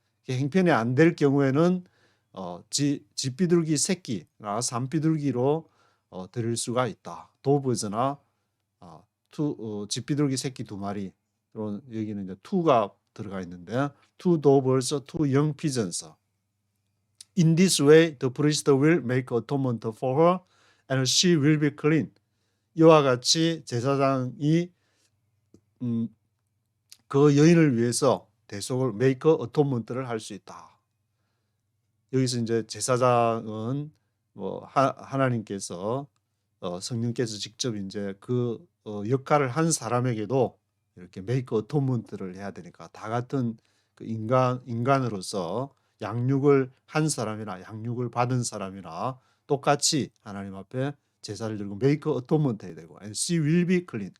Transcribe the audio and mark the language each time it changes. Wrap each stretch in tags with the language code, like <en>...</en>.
<ko>행편이 안 될 경우에는 집비둘기 새끼나 산비둘기로 드릴 수가 있다. 도브즈나 집비둘기 새끼 2마리. 여기는 이제 투가 들어가 있는데</ko> <en>two doves, two young pigeons. In this way, the priest will make atonement for her, and she will be clean.</en> <ko>이와 같이 제사장이 그 여인을 위해서 대속을</ko> <en>make atonement</en> <ko>를 할 수 있다. 여기서 이제 제사장은 하나님께서 성령께서 직접 이제 그 역할을 한 사람에게도 이렇게</ko> <en>make atonement</en> <ko>를 해야 되니까 다 같은 그 인간으로서 양육을 한 사람이나 양육을 받은 사람이나 똑같이 하나님 앞에 제사를 드리고 make atonement 해야 되고</ko> <en>and she will be clean.</en>